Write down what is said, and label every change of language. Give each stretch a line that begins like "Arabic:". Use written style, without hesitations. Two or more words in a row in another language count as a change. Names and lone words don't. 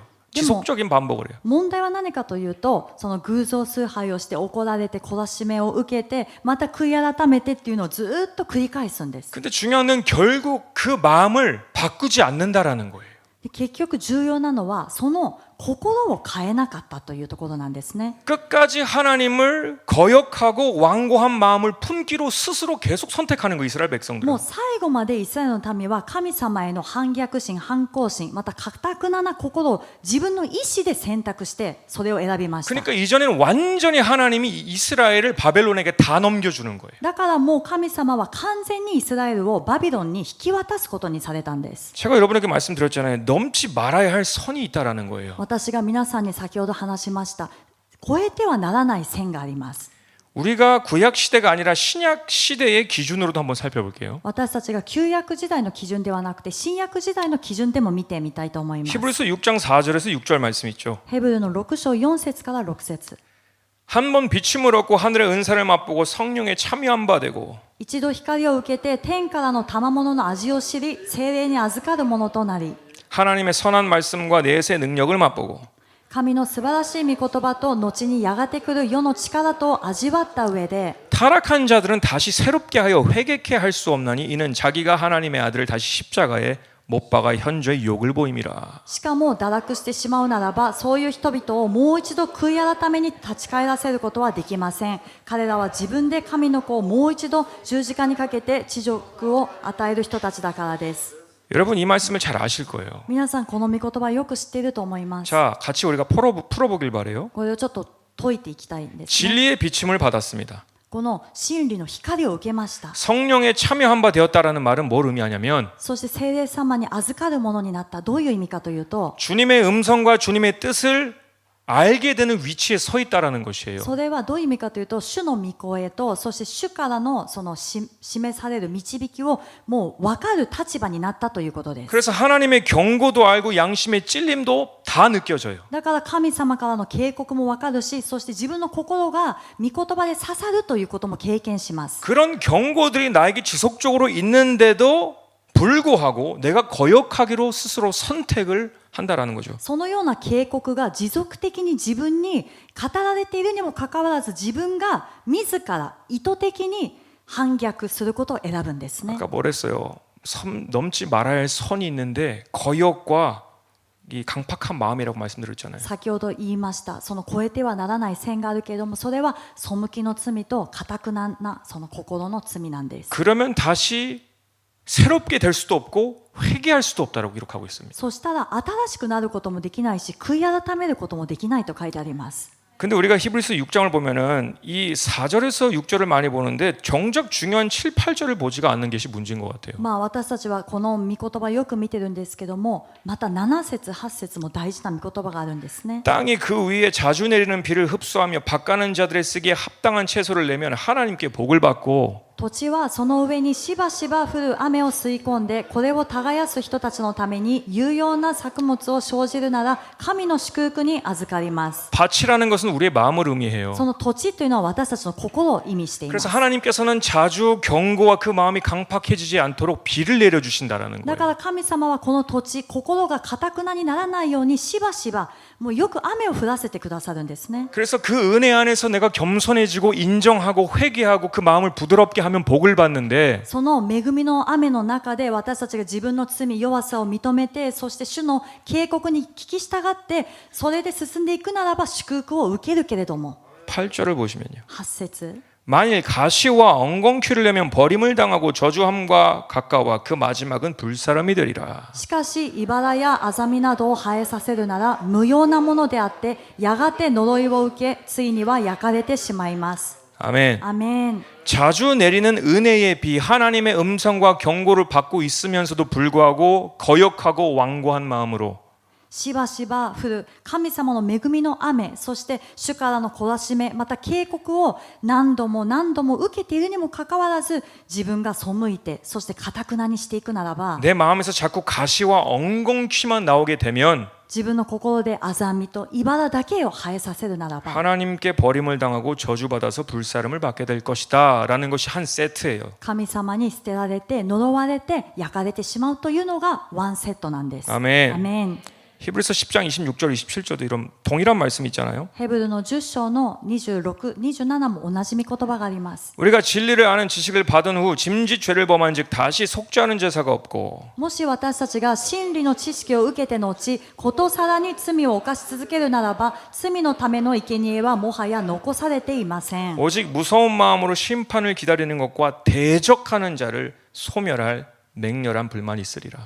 Korean: 지속적인 반복을 해요.
Japanese: 問題は何かというとその偶像崇拝をして怒られて懲らしめを受けてまた悔い改めてっていうのをずっと繰り返すんです。
Korean: 근데 중요한 건 결국 그 마음을 바꾸지 않는다라는 거예요.
Japanese: で結局重要なのはその心を変えなかったというところなんですね。
Korean: 끝까지 하나님을 거역하고 완고한 마음을 품기로 스스로 계속 선택하는 거 이스라엘
Japanese: も
Korean: 백성들은.
Japanese: う最後までイスラエルの民は神様への反逆心、反抗心、また堅くなな心を自分の意思で選択してそれを選びました。
Korean: 그러니까 이전에는 완전히 하나님이 이스라엘을 바벨론에게 다 넘겨주는 거예요.
Japanese: だからもう神様は完全にイスラエルをバビロンに引き渡すことにされたんです。
Korean: 제가 여러분에게 말씀드렸잖아요. 넘지 말아야 할 선이 있다라는 거예요.
Japanese: 私が皆さんに先ほど話しました超えてはならない線があります。
Korean: 우리가 구약 시대가 아니라 신약 시대의 기준으로도 한번 살펴볼게요.
Japanese: 私たちが旧約時代の基準ではなくて新約時代の基準でも見てみたいと思います。
Korean: 히브리서 6장 4절에서 6절 말씀 있죠.
Japanese: ヘブルの6章4節から6節
Korean: 한 번 비침을 얻고 하늘의 은사를 맛보고 성령에 참여한 바 되고
Japanese: 一度光を受けて天からの賜物の味を知り聖霊に預かるものとなり
Korean: 하나님의 선한 말씀과 내세의 능력을 맛보고
Japanese: 神の素晴らしい御言葉と後にやがて来る世の力と味わった上で
Korean: 타락한 자들은 다시 새롭게 하여 회개케 할 수 없나니 이는 자기가 하나님의 아들을 다시 십자가에 못 박아 현저히 욕을 보임이라.
Japanese: しかも堕落してしまうならば、そういう人々をもう一度悔い改めに立ち返らせることはできません。彼らは自分で神の子をもう一度十字架にかけて恥辱を与える人たちだからです。
Korean: 여러분 이 말씀을 잘 아실 거예요.
Japanese: 皆さんこの御言葉よく知っていると思います。
Korean: 자, 같이 우리가 풀어보길 바래요.
Japanese: これをちょっと解いていきたいんです、ね。
Korean: 진리의 비침을 받았습니다.
Japanese: この真理の光を受けました。
Korean: 성령에 참여한 바 되었다라는 말은 뭘 의미하냐면
Japanese: そして聖霊様に預かるものになった。どういう意味かというと、
Korean: 주님의 음성과 주님의 뜻을 알게 되는 위치에 서 있다라는 것이에요.
Japanese: それはどういう意味かというと、主の御声と、そして主からのその示される導きをもう分かる立場になったということです。
Korean: 그래서 하나님의 경고도 알고 양심의 찔림도 다 느껴져요.
Japanese: だから神様からの警告も分かるし、そして自分の心が御言葉で刺さるということも経験します。
Korean: 그런 경고들이 나에게 지속적으로 있는데도 불구하고 내가 거역하기로 스스로 선택을 한다라는 거죠.
Japanese: そのような警告が持続的に自分に語られているにもかかわらず、自分が自ら意図的に反逆することを選ぶんですね。
Korean: 아까 뭐랬어요? 넘지 말아야 할 선이 있는데 거역과 이 강팍한 마음이라고 말씀드렸잖아요.
Japanese: 先ほど言いました。その越えてはならない線があるけれども、それは背きの罪と堅くなその心の罪なんです。
Korean: 그러면 다시 새롭게 될 수도 없고 회개할 수도 없다라고 기록하고 있습니다.
Japanese: そしたら新しくなることもできないし、悔い改めることもできないと書いてあります。
Korean: 근데 우리가 히브리서 6장을 보면은 이 4절에서 6절을 많이 보는데 정작 중요한 7, 8절을 보지가 않는 것이 문제인 것 같아요.
Japanese: 私たちはこの御言葉よく見てるんですけども、また7節8節も大事な御言葉があるんですね。
Korean: 땅이 그 위에 자주 내리는 비를 흡수하며 밭 가는 자들의 쓰기에 합당한 채소를 내면 하나님께 복을 받고
Japanese: 土地はその上にしばしば降る雨を吸い込んで、これを耕す人たちのために有用な作物を生じるなら、神の祝福に預かります。
Korean: 밭이라는 것은 우리의 마음을 의미해요.
Japanese: その土地というのは私たちの心を意味しています。
Korean: 그래서 하나님께서는 자주 경고와 그 마음이 강팍해지지 않도록 비를 내려주신다라는
Japanese: だ
Korean: 거예요.
Japanese: から神様はこの土地、心が堅くなにならないようにしばしばもうよく雨を降らせてくださるんですね。
Korean: 그래서 그 은혜 안에서 내가 겸손해지고 인정하고 회개하고 그 마음을 부드럽게 하면 복을 받는데
Japanese: その恵みの雨の中で私たちが自分の罪、弱さを認めて、そして主の警告に聞き従って、それで進んでいくならば祝福を受けるけれども、
Korean: 8절을 보시면요.
Japanese: 8節
Korean: 만일 가시와 엉겅퀴를 내면 버림을 당하고 저주함과 가까워 그 마지막은 불사름이 되리라.
Japanese: しかし茨やアザミなどを生えさせるなら無用なものであって、やがて呪いを受け、ついには焼かれてしまいます。
Korean: 아멘.
Japanese: アメン。
Korean: 자주 내리는 은혜의 비, 하나님의 음성과 경고를 받고 있으면서도 불구하고 거역하고 완고한 마음으로
Japanese: しばしば降る神様の恵みの雨、そして主からの懲らしめ、また警告を何度も何度も受けているにもかかわらず、自分が背いて、そして堅くなにしていくならば、
Korean: 내 마음에서 자꾸 가시와 엉겅퀴만 나오게 되면
Japanese: 自分の心でアザミと茨だけを生えさせるならば、
Korean: 하나님께 버림을 당하고 저주받아서 불사름을 받게 될 것이다 라는 것이 한 세트예요.
Japanese: 神様に捨てられて呪われて焼かれてしまうというのがワンセットなんです。
Korean: 아멘.
Japanese: アメン。
Korean: 히브리서 10장 26절 27절도 이런 동일한 말씀이 있잖아요.
Japanese: ヘブルの10章の26、27も同じ御言葉があります。
Korean: 우리가 진리를 아는 지식을 받은 후 짐짓 죄를 범한즉 다시 속죄하는 제사가 없고
Japanese: もし私たちが真理の知識を受けて後、ことさらに罪を犯し続けるならば、罪のための生贄はもはや残されていません。
Korean: 오직 무서운 마음으로 심판을 기다리는 것과 대적하는 자를 소멸할 맹렬한 불만이 있으리라.